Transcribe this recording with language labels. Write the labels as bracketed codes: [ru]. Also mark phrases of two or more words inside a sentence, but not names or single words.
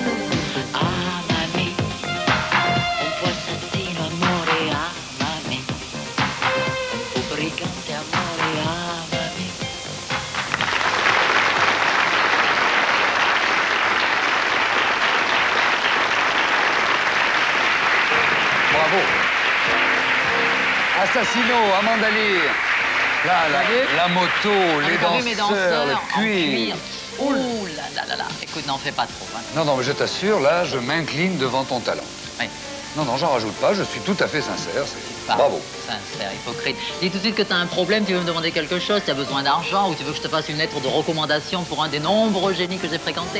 [it] Amami, un po' assassino amore, amami, un po' brigante amore, amami. Bravo. Assassino, Amanda Lear. [fr] Là, la moto, les mes danseurs, le en cuir. Ouh là là. Écoute, n'en fais pas trop. Hein. Non, mais je t'assure, là, je m'incline devant ton talent. Oui. Non, j'en rajoute pas, je suis tout à fait sincère. Pas Bravo. Sincère, hypocrite. Dis tout de suite que tu as un problème, tu veux me demander quelque chose, tu as besoin d'argent ou tu veux que je te fasse une lettre de recommandation pour un des nombreux génies que j'ai fréquentés.